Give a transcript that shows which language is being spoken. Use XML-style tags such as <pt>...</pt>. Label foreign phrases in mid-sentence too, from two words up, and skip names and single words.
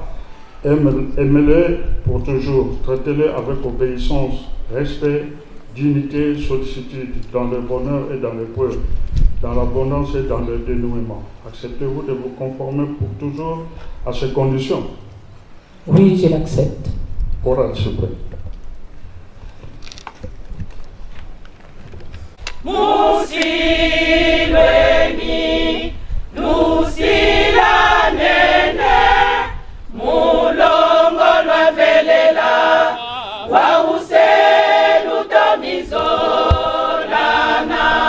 <fr>Aimez-le pour toujours, traitez-le avec obéissance, respect, dignité, sollicitude, dans le bonheur et dans l'épreuve, dans l'abondance et dans le dénouement. Acceptez-vous de vous conformer pour toujours à ces conditions? Oui, je l'accepte. Chorale, s'il vous plaît.</fr> <lu>Musilweni, nusila nene, mulongo lwa velela, wa uselu tomizolana.</lu>